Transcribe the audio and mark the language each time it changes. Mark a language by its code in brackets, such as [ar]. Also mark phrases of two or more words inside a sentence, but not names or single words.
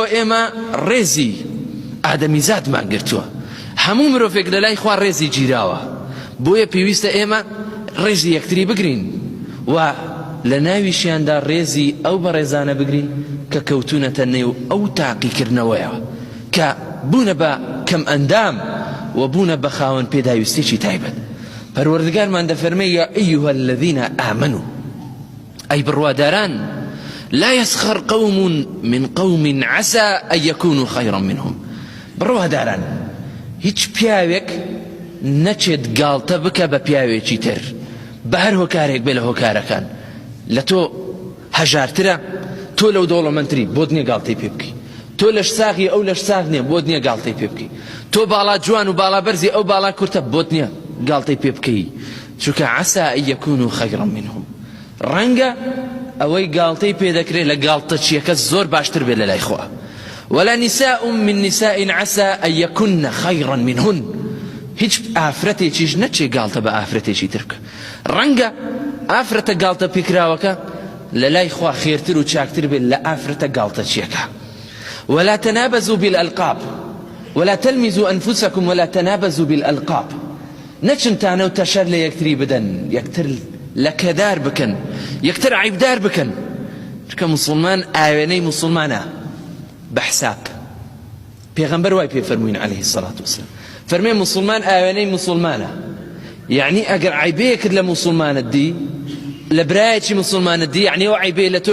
[ckb] ئێمە ڕێزی ئادەمیزادمان گرتووە هەموو مرۆڤێک لە لای خوا ڕێزی گیراوە بۆیە پێویستە ئێمە ڕێزی یەکتری بگرین و لە ناویشیاندا ڕێزی ئەو بەڕێزانە بگرین کە کەوتونەتە نێو ئەو تاقیکردنەوەیەوە کە بوونە بە کەم ئەندام و بوونە بە خاوەن پێداویستێکی تایبەت پەروەردگارمان دەفەرمێ [ar] یا ئەیها الذین ئامنوا [ckb] ئەی بڕواداران [ar] لا يسخر قوم من قوم عسى أن يكونوا خيرا منهم [ckb] بڕواداران هیچ پیاوێک نەچێت گاڵتە بکە بە پیاوێکی تر بە هەر هۆکارێک بێ لە هۆکارەکان لە تۆ هەژارترە تۆ لەو دەوڵەمەندتری بۆت نییە گاڵتەی پێ بکەی تۆ لەش ساغی ئەو لەش ساغ نییە بۆت نییە گاڵتەی پێ بکەی تۆ باڵا جوان و باڵا بەرزی ئەو باڵا کورتە بۆت نییە گاڵتەی پێ بکەی چونکە [ar] عسى أن يكونوا خيرا منهم [ckb] ڕەنگە ئەوەی گاڵتەی پێ دەکرێت لە گاڵتەچیەکە زۆر باشتر بێت لە لای خوا [ar] ولا نساء من نساء عسى أن يكن خيرا منهن [ckb] هیچ ئافرەتێکیش نەچێ گاڵتە بە ئافرەتێکی تر بکە ڕەنگە ئافرەتە گاڵتە پێکراوەکە لە لای خوا خێرتر و چاکتر بێت لە ئافرەتە گاڵتەچیەکە [ar] ولا تنابزوا بالألقاب ولا تلمزوا أنفسكم ولا تنابزوا بالألقاب [ckb] نەچنتانە و تەشەر لە یەکتری بدەن یەکتر لەکەدار بکەن یەکتر عیبدار بکەن چکە موسڵمان ئاوێنەی موسڵمانە بەحساب پێغەمبەر وای پێ فەرمووین [ar] عەلەیهی السەڵاتو وەسەلام [ckb] فەرمێ موسڵمان ئاوێنەی موسڵمانە یعنی ئەگەر عیبەیەکت لە موسڵمانت دی لە برایەکی موسڵمانت دی یعنی ئەو عیبەیە لە